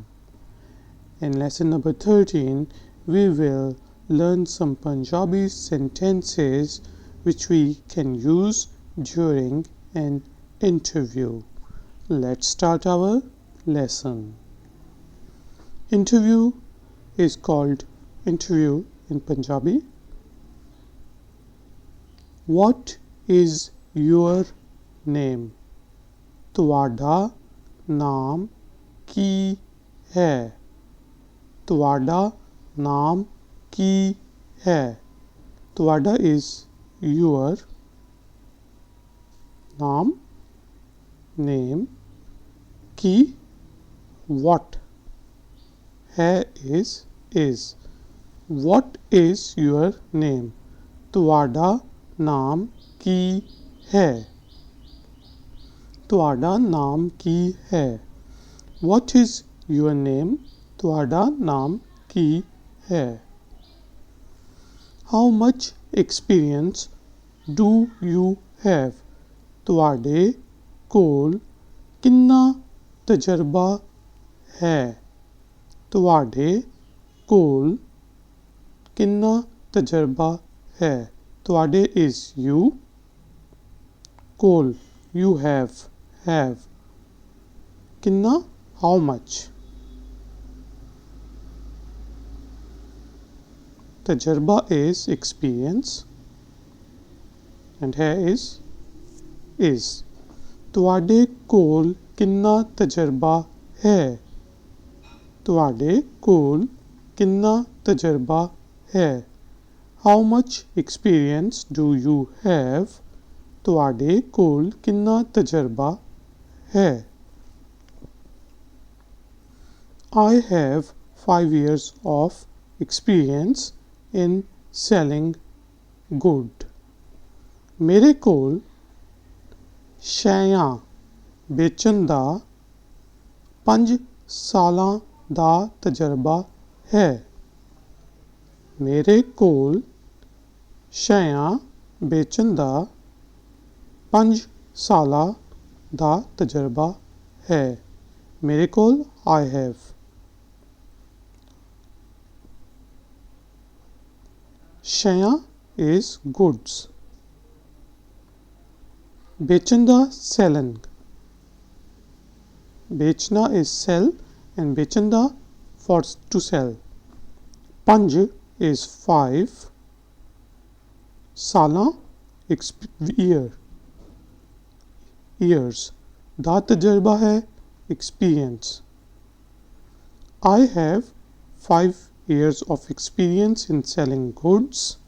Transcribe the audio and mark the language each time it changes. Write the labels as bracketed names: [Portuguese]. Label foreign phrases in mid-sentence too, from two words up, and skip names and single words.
[English] In lesson number 13, we will learn some Punjabi sentences which we can use during an interview. Let's start our lesson. Interview is called interview in Punjabi. What is your name? [Punjabi] ਤੁਹਾਡਾ ਨਾਮ ਕੀ ਹੈ? ਤੁਹਾਡਾ ਨਾਮ ਕੀ ਹੈ? [English] ਤੁਹਾਡਾ is your ਨਾਮ name ਕੀ what ਹੈ is What is your name? [Punjabi] ਤੁਹਾਡਾ ਨਾਮ ਕੀ ਹੈ? ਤੁਹਾਡਾ ਨਾਮ ਕੀ ਹੈ? [English] What is your name? [Punjabi] ਤੁਹਾਡਾ ਨਾਮ ਕੀ ਹੈ? [English] How much experience do you have? [Punjabi] ਤੁਹਾਡੇ ਕੋਲ ਕਿੰਨਾ ਤਜਰਬਾ ਹੈ? ਤੁਹਾਡੇ ਕੋਲ ਕਿੰਨਾ ਤਜਰਬਾ ਹੈ? [English] ਤੁਹਾਡੇ is you, ਕੋਲ you have ਕਿੰਨਾ how much ਤਜਰਬਾ is experience and ਹੈ is [Punjabi] ਤੁਹਾਡੇ ਕੋਲ ਕਿੰਨਾ ਤਜਰਬਾ ਹੈ? ਤੁਹਾਡੇ ਕੋਲ ਕਿੰਨਾ ਤਜਰਬਾ ਹੈ? [English] How much experience do you have? [Punjabi] ਤੁਹਾਡੇ ਕੋਲ ਕਿੰਨਾ ਤਜਰਬਾ ਹੈ? [English] I have 5 years of experience in selling good. [Punjabi] ਮੇਰੇ ਕੋਲ ਸ਼ੈਆਂ ਵੇਚਣ ਦਾ 5 ਸਾਲਾਂ ਦਾ ਤਜਰਬਾ ਹੈ। ਮੇਰੇ ਕੋਲ ਸ਼ੈਆਂ ਵੇਚਣ ਦਾ 5 ਸਾਲਾਂ ਦਾ ਤਜਰਬਾ ਹੈ। ਮੇਰੇ ਕੋਲ [English] I have ਸ਼ੈਆਂ is goods [Punjabi] ਵੇਚਣ ਦਾ [English] selling ਵੇਚਣਾ is sell and [Punjabi] ਵੇਚਣ ਦਾ [English] for to sell 5 is 5 ਸਾਲਾਂ years [Punjabi] ਦਾ ਤਜਰਬਾ ਹੈ [English] experience I have 5 years of experience in selling goods